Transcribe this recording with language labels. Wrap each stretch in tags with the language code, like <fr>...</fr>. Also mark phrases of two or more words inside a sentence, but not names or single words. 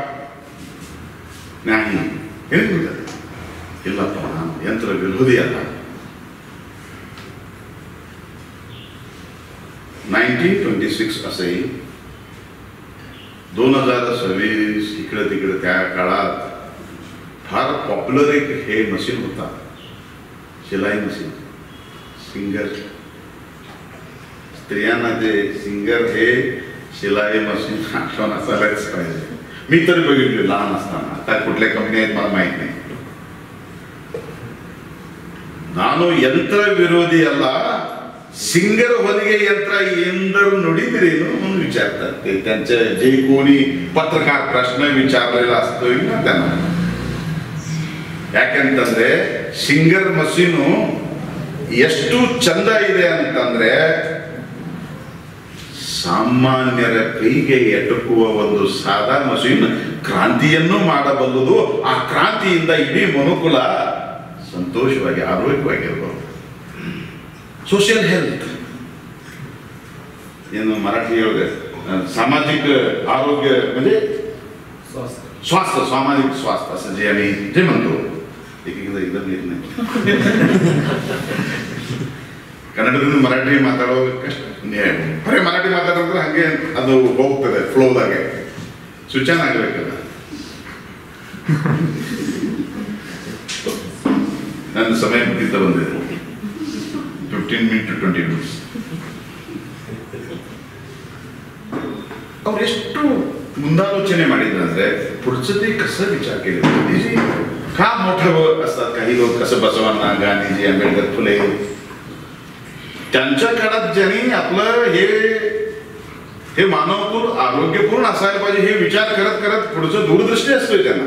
<mr>नाही, हे यंत्र विरोधी आता 1926 असे 2026 इकडे तिकडे त्या काळात फार पॉप्युलर एक हे मशीन होता, शिलाई मशीन, सिंगर. स्त्रियांना ते सिंगर हे शिलाई मशीन आठवण असायलाच पाहिजे. मी तरी बघितले लहान असताना, आता कुठल्या कंपनी आहेत मला माहित नाही.</mr> <kn>ನಾನು ಯಂತ್ರ ವಿರೋಧಿ ಅಲ್ಲ, सिंगर ಹೊಲಿಗೆ ಯಂತ್ರ ಎಂದರು ನುಡಿದಿರೇನು</kn> <mr>म्हणून विचारतात ते. त्यांचे जे कोणी पत्रकार प्रश्न विचारलेला असतोय ना त्यांना,</mr> <kn>ಯಾಕೆಂತಂದ್ರೆ ಸಿಂಗರ್ ಮಷೀನು ಎಷ್ಟು ಚಂದ ಇದೆ ಅಂತಂದ್ರೆ ಸಾಮಾನ್ಯರ ಕೈಗೆ ಎಟಕುವ ಒಂದು ಸಾದಾ ಮಷೀನ್ ಕ್ರಾಂತಿಯನ್ನು ಮಾಡಬಲ್ಲದು. ಆ ಕ್ರಾಂತಿಯಿಂದ ಇಡೀ ಮನುಕುಲ ಸಂತೋಷವಾಗಿ ಆರೋಗ್ಯವಾಗಿರ್ಬೋದು.</kn> <en>social health</en> <mr>ಏನು मराठीमध्ये सामाजिक आरोग्य म्हणजे स्वास्थ्य, सामाजिक स्वास्थ्य असं जे आम्ही जे म्हणतो, एकदा एकदम येत नाही</mr> <kn>ಕನ್ನಡದಿಂದ ಮರಾಠಿ ಮಾತಾಡೋ ಕಷ್ಟ. ಬರೀ ಮರಾಠಿ ಮಾತಾಡಿದ್ರೆ ಹಾಗೆ ಅದು ಹೋಗ್ತದೆ ಫ್ಲೋದಾಗೆ,</kn> <en>switch on</en> <kn>ಆಗಬೇಕಲ್ಲ. ನನ್ನ ಸಮಯ ಮುಗಿತ ಬಂದಿದೆ,</kn> <en>15 minutes to 20 minutes.</en> <kn>ಅವ್ರು ಎಷ್ಟು ಮುಂदालोचने ಮಾಡಿದ್ರಂದ್ರೆ</kn> <mr>पुढचं ते कसं विचार केले. गांधीजी का मोठं असतात, काही लोक कसं बसवांना, गांधीजी, आंबेडकर, फुले, त्यांच्या काळात ज्यांनी आपलं हे मानवपूर्ण आरोग्यपूर्ण असायला पाहिजे हे विचार करत करत पुढचं दूरदृष्टी असतोय त्यांना.</mr>